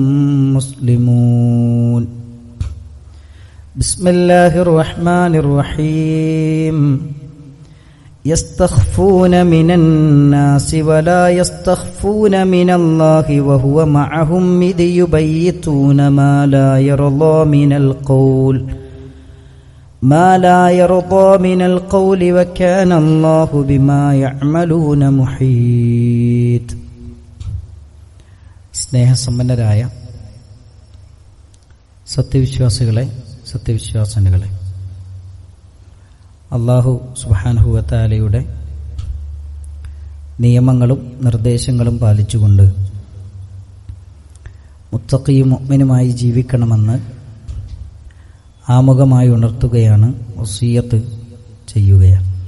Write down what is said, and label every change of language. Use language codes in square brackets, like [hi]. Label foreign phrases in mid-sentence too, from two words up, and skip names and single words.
[ar] مسلمون بسم الله الرحمن الرحيم يستخفون من الناس ولا يستخفون من الله وهو معهم إذ يبيتون ما لا يرضى من القول وكان الله بما يعملون محيط. [ml] സ്നേഹസമ്പന്നരായ സത്യവിശ്വാസികളെ, സത്യവിശ്വാസിനികളെ, [ar] الله سبحانه و تعالى [ml] നിയമങ്ങളും നിർദ്ദേശങ്ങളും പാലിച്ചുകൊണ്ട് മുത്തഖിയും മുഅ്മിനുമായി ജീവിക്കണമെന്ന് ആമുഖമായി ഉണർത്തുകയാണ്, വസിയ്യത്ത് ചെയ്യുകയാണ്.